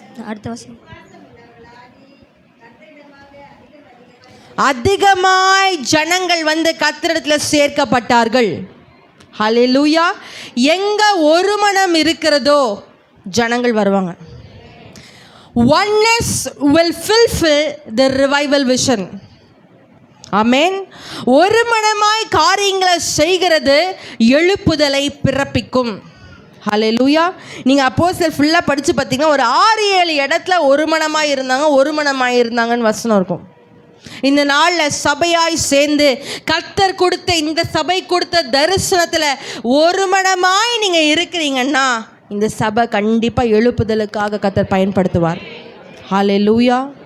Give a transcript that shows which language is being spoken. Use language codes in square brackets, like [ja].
[ta] அடுத்த வசனம். அதிகமாய் ஜனங்கள் வந்து கர்த்தரிடத்தில் சேர்க்கப்பட்டார்கள். ஹல்லேலூயா. எங்க ஒரு மனம் இருக்கிறதோ ஜனங்கள் வருவாங்க. [en] Oneness will fulfill the revival vision. [ta] ஆமென். ஒரு மனமாய் காரியங்களை செய்கிறது எழுப்புதலை பிறப்பிக்கும். ஹல்லேலூயா. நீங்கள் அப்போஸ்தலர் ஃபுல்லாக படித்து பார்த்தீங்கன்னா ஒரு 6-7 இடத்துல ஒரு மனமாய் இருந்தாங்கன்னு வசனம் இருக்கும். இந்த நாளில் சபையாய் சேர்ந்து கர்த்தர் கொடுத்த இந்த சபை கொடுத்த தரிசனத்தில் ஒரு மனமாய் நீங்கள் இருக்கிறீங்கன்னா இந்த சபை கண்டிப்பாக எழுப்புதலுக்காக கர்த்தர் பயன்படுத்துவார். ஹல்லேலூயா.